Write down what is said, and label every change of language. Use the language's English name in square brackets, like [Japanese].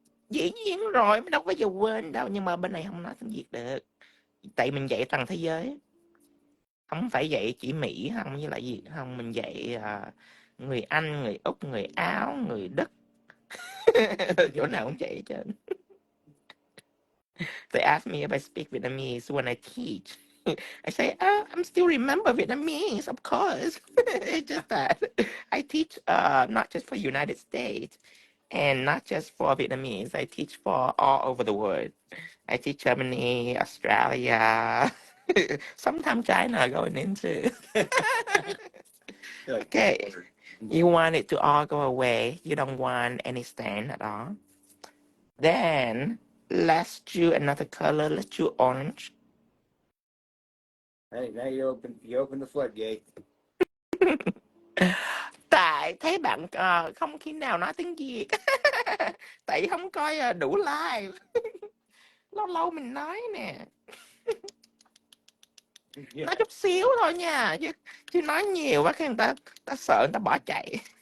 [Vietnamese] Dĩ nhiên rồi, đâu có giờ quên đâu. Nhưng mà bên này không nói tiếng Việt được. Tại mình dạy toàn thế giới. Không phải dạy chỉ Mỹ không, với lại gì không, mình dạy người Anh, người Úc, người Áo, người Đức. Chỗ nào cũng vậy chứ. [English] They ask me if I speak Vietnamese when I teach. I say, I'm still remember Vietnamese, of course. It's just that I teach not just for United States and not just for Vietnamese. I teach for all over the world. I teach Germany, Australia, sometimes China going into. Okay, you want it to all go away. You don't want any stain at all. Then let's do another color. Let's do orange. Hey, now you open the floodgate. [Vietnamese] Tại thấy bạn không khi nào nói tiếng Việt. Tại không coi đủ live. Lâu lâu mình nói nè. Nói chút xíu thôi nha, chứ nói nhiều quá cái người ta sợ, người ta bỏ chạy.